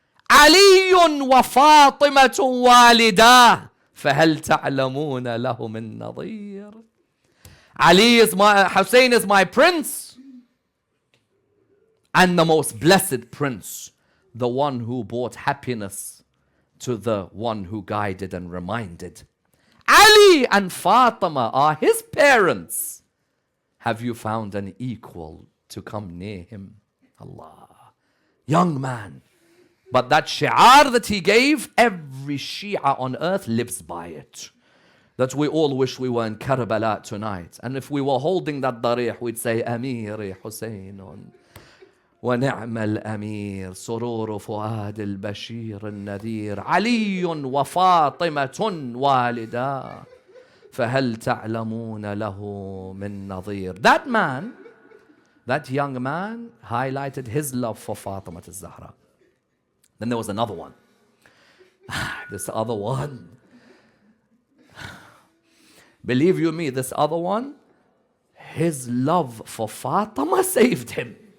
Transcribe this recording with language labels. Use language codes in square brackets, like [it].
[ar] علي وفاطمة والداه فهل تعلمون له من نظير. [en] Hussein is my prince and the most blessed prince, the one who brought happiness to the one who guided and reminded. Ali and Fatima are his parents. Have you found an equal to come near him? Allah. Young man. But that shi'ar that he gave, every Shia on earth lives by it. That we all wish we were in Karbala tonight. And if we were holding that darih, we'd say, Amiri Husaynun. [ar] ونعم الأمير سرور فؤاد البشير النذير علي وفاطمة والدا فهل تعلمون له من نظير. [en] That man, that young man highlighted his love for Fatima al-Zahra. Then there was another one. This other one, believe you me, this other one, his love for Fatima saved him.